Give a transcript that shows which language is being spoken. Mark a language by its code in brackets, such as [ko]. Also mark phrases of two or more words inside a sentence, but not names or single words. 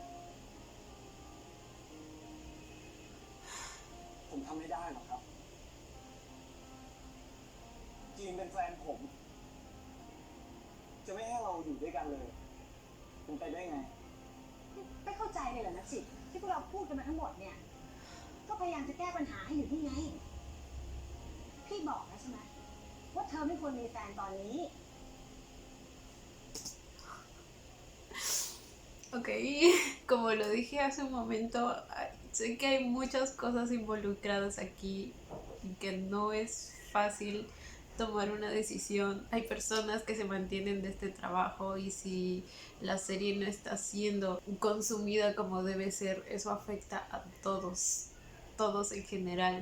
[th] ผมทำไม่ได้หรอกครับ จีนเป็นแฟนผม จะไม่ให้เราอยู่ด้วยกันเลยเป็นไปได้ไง ไม่เข้าใจเลยเหรอนักสิที่พวกเราพูดกันมาทั้งหมดเนี่ยก็พยายามจะแก้ปัญหาให้อยู่ที่ไงพี่บอกแล้วใช่ไหมว่าเธอไม่ควรมีแฟนตอนนี้ [es] Ok, como lo dije hace un momento, sé que hay muchas cosas involucradas aquí y que no es fácil tomar una decisión. Hay personas que se mantienen de este trabajo y si la serie no está siendo consumida como debe ser, eso afecta a todos en general.